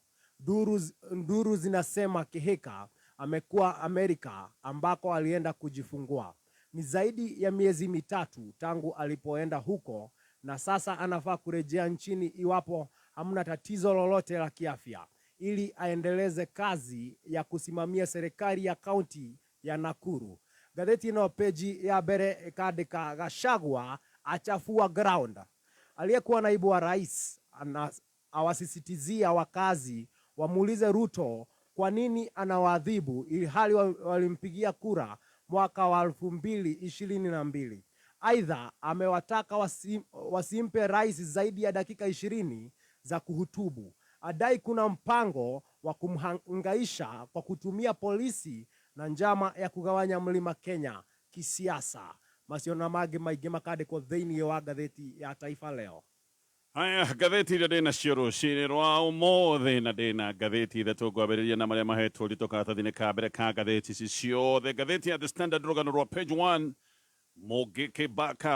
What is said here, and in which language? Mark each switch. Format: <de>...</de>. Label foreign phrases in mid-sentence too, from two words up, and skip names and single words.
<sw>Nduru zinasema Kihika amekuwa Amerika ambako alienda kujifungua. Ni zaidi ya miezi mitatu tangu alipoenda huko na sasa anafaa kurejea nchini iwapo hamna tatizo lolote la kiafya ili aendeleze kazi ya kusimamia serikali ya kaunti ya Nakuru.</sw> <ki>Gazeti no peji ya mbere ikaandika Gachagua achafua ground.</ki> <sw>Aliyekuwa naibu wa rais awasisitizia wakazi wamuulize Ruto kwa nini anawaadhibu ili hali walimpigia kura mwaka wa 2022. Aidha amewataka wasimpe rais zaidi ya dakika 20 za kuhutubu. Adai kuna mpango wa kumhangaisha kwa kutumia polisi na njama ya kugawanya mlima Kenya kisiasa.</sw> <ki>Masiona mage maingĩ makandĩkwo thĩinĩ wa ngathĩti ya Taifa Leo. Haya, ngathĩti iria ndĩna cio rũcinĩ rwa ũmũthĩ na ndĩna ngathĩti ithatũ ngwambĩrĩria na marĩa mahetwo rito karatathi-inĩ ka mbere ka ngathĩti ici ciothe. Ngathĩti ya The Standard rũgano rwa page 1, Mũngĩkĩ backup.</ki>